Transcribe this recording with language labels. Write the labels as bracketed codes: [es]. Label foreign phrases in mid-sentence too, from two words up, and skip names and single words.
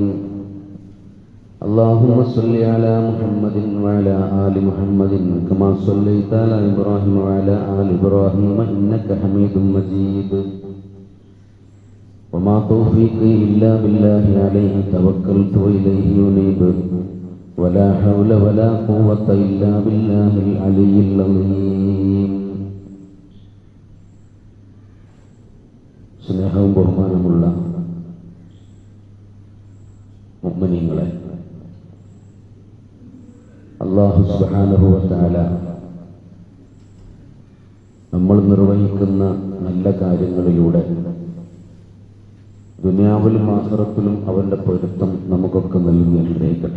[ar] اللهم صل على محمد وعلى آل محمد كما صليت على إبراهيم وعلى آل إبراهيم إنك حميد مجيد. وما توفيقي إلا بالله عليه توكلت وإليه أنيب. ولا حول ولا قوة إلا بالله العلي العظيم. [ml] സ്നേഹവും ബഹുമാനമുള്ള മുഅ്മിനീങ്ങളെ, [ar] الله سبحانه وتعالى [ml] നമ്മൾ നിർവഹിക്കുന്ന നല്ല കാര്യങ്ങളിലൂടെ ദുനിയാവിലും ആഖിറത്തിലും അവന്റെ പൊരുത്തം നമുക്കൊക്കെ നൽകി അനുഗ്രഹിക്കട്ടെ.